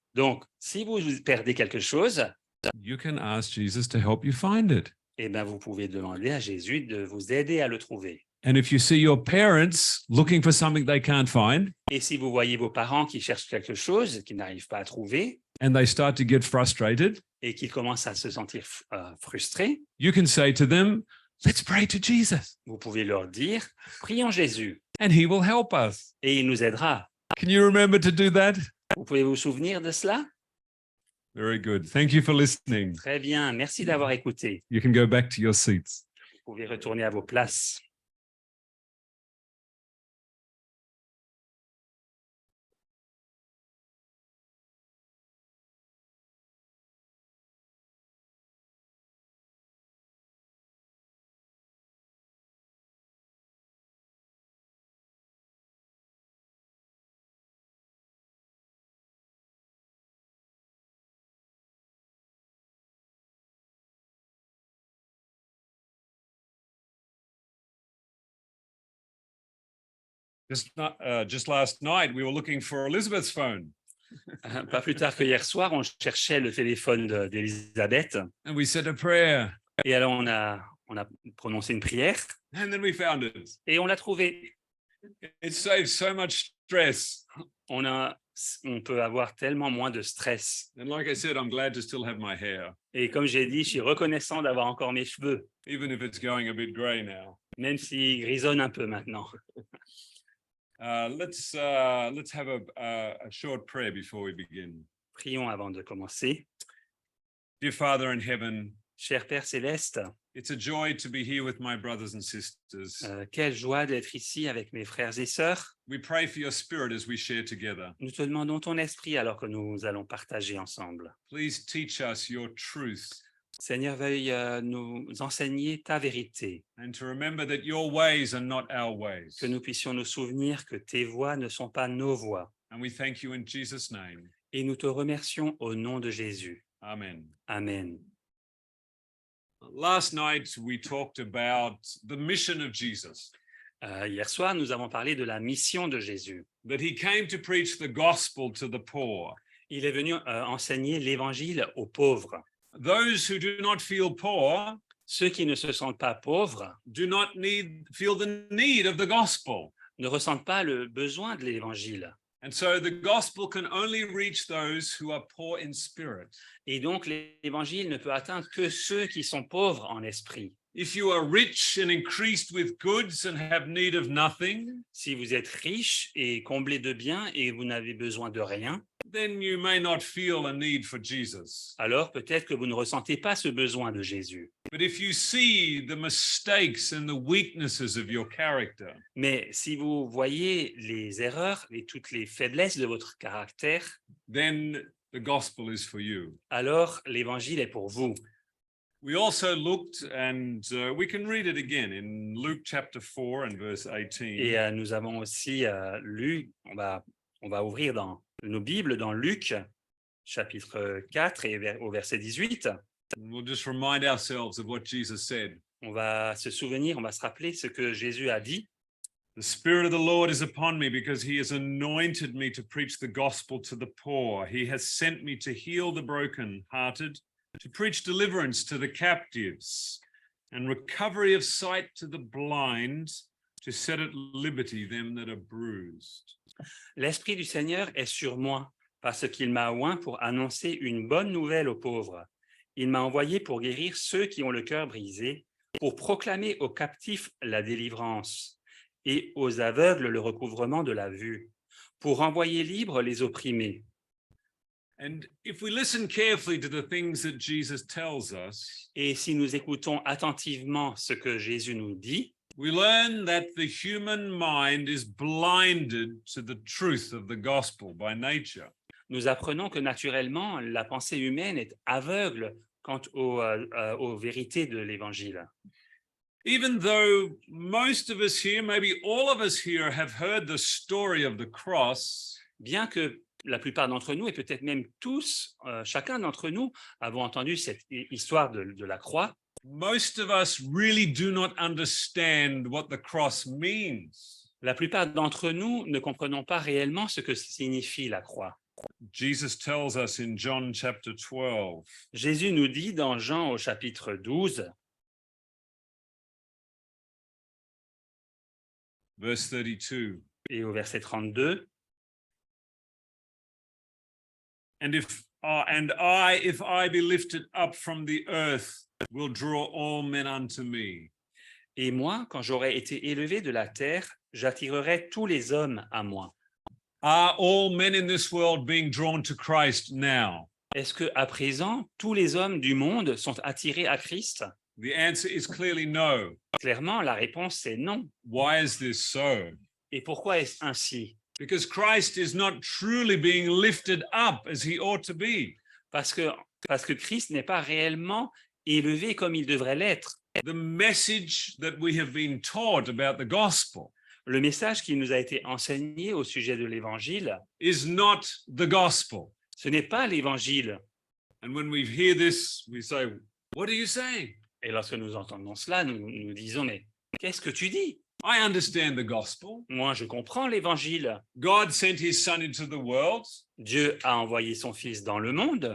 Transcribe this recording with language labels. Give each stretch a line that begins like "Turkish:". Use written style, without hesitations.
French: Donc, si vous perdez quelque chose,
English: you can ask Jesus to help you find it.
French: eh bien, vous pouvez demander à Jésus de vous aider à le trouver.
English: And if you see your parents looking for something they can't find
French: Et si vous voyez vos parents qui cherchent quelque chose, qu'ils n'arrivent pas à trouver,
English: and they start to get frustrated,
French: et qu'ils commencent à se sentir frustrés,
English: you can say to them, let's pray to Jesus
French: vous pouvez leur dire, prions Jésus,
English: and he will help us.
French: et il nous aidera.
English: Can you remember to do that?
French: Vous pouvez vous souvenir de cela?
English: Very good. Thank you for listening.
French: Très bien, merci d'avoir écouté.
English: You can go back to your seats.
French: Vous pouvez retourner à vos places.
English: Just last night, we were looking for Elizabeth's phone,
French: Pas plus tard que hier soir, on cherchait le téléphone d'Elisabeth.
English: and we said a prayer,
French: Et alors, on a prononcé une prière
English: and then we found it.
French: et on l'a trouvé.
English: It saves so much stress.
French: On peut avoir tellement moins de stress.
English: And like I said, I'm glad to still have my hair,
French: Et comme j'ai dit, je suis reconnaissant d'avoir encore mes cheveux,
English: even if it's going a bit grey now.
French: même s'ils grisonnent un peu maintenant.
English: Let's have a short prayer before we begin.
French: Prions avant de commencer.
English: Dear Father in heaven,
French: Cher Père Céleste,
English: it's a joy to be here with my brothers and sisters.
French: quelle joie d'être ici avec mes frères et sœurs.
English: We pray for your spirit as we share together.
French: Nous te demandons ton esprit alors que nous allons partager ensemble.
English: Please teach us your truth
French: Seigneur, veuille nous enseigner ta vérité,
English: and to remember that your ways are not our ways.
French: que nous puissions nous souvenir que tes voies ne sont pas nos voies.
English: And we thank you in Jesus' name.
French: Et nous te remercions au nom de Jésus.
English: Amen.
French: Amen.
English: Last night, we talked about the mission of Jesus,
French: Hier soir, nous avons parlé de la mission de Jésus.
English: that he came to preach the gospel to the poor.
French: Il est venu enseigner l'évangile aux pauvres.
English: Those who do not feel poor
French: Ceux qui ne se sentent pas pauvres
English: do not feel the need of the gospel.
French: ne ressentent pas le besoin de l'évangile.
English: And so the gospel can only reach those who are poor in spirit.
French: Et donc, l'évangile ne peut atteindre que ceux qui sont pauvres en esprit.
English: If you are rich and increased with goods and have need of nothing,
French: Si vous êtes riche et comblé de biens et vous n'avez besoin de rien,
English: then you may not feel a need for Jesus.
French: alors peut-être que vous ne ressentez pas ce besoin de Jésus.
English: But if you see the mistakes and the weaknesses of your character,
French: Mais si vous voyez les erreurs et toutes les faiblesses de votre caractère,
English: then the gospel is for you.
French: alors l'évangile est pour vous.
English: We also looked, and we can read it again in Luke chapter 4 and verse 18.
French: Et nous avons aussi lu, on va ouvrir dans nos Bibles dans Luc, chapitre 4 et au verset 18.
English: We'll just remind ourselves of what Jesus said.
French: On va se souvenir, on va se rappeler ce que Jésus a dit.
English: The Spirit of the Lord is upon me because he has anointed me to preach the gospel to the poor. He has sent me to heal the brokenhearted, to preach deliverance to the captives and recovery of sight to the blind, to set at liberty them that are bruised.
French: L'Esprit du Seigneur est sur moi, parce qu'il m'a oint pour annoncer une bonne nouvelle aux pauvres. Il m'a envoyé pour guérir ceux qui ont le cœur brisé, pour proclamer aux captifs la délivrance et aux aveugles le recouvrement de la vue, pour envoyer libres les opprimés.
English: And if we listen carefully to the things that Jesus tells us,
French: Et si nous écoutons attentivement ce que Jésus nous dit,
English: we learn that the human mind is blinded to the truth of the gospel by nature.
French: nous apprenons que naturellement, la pensée humaine est aveugle quant aux vérités de l'Évangile.
English: Even though most of us here, maybe all of us here, have heard the story of the cross,
French: Bien que la plupart d'entre nous, et peut-être même tous, chacun d'entre nous, avons entendu cette histoire de la croix,
English: most of us really do not understand what the cross means.
French: la plupart d'entre nous ne comprenons pas réellement ce que signifie la croix.
English: Jesus tells us in John chapter 12,
French: Jésus nous dit dans Jean au chapitre 12,
English: verse 32,
French: et au verset 32,
English: and if I be lifted up from the earth, will draw all men unto me.
French: et moi, quand j'aurai été élevé de la terre, j'attirerai tous les hommes à moi.
English: Are all men in this world being drawn to Christ now?
French: Est-ce que à présent, tous les hommes du monde sont attirés à Christ?
English: The answer is clearly no.
French: Clairement, la réponse est non.
English: Why is this so?
French: Et pourquoi est-ce ainsi?
English: Because Christ is not truly being lifted up as he ought to be.
French: Parce que Christ n'est pas réellement élevé comme il devrait l'être.
English: The message that we have been taught about the gospel
French: Le message qui nous a été enseigné au sujet de l'Évangile,
English: is not the gospel.
French: ce n'est pas l'Évangile.
English: And when we hear this, we say, what are you saying?
French: Et lorsque nous entendons cela, nous disons, mais qu'est-ce que tu dis?
English: I understand the gospel.
French: Moi, je comprends l'évangile.
English: God sent his son into the world.
French: Dieu a envoyé son fils dans le monde.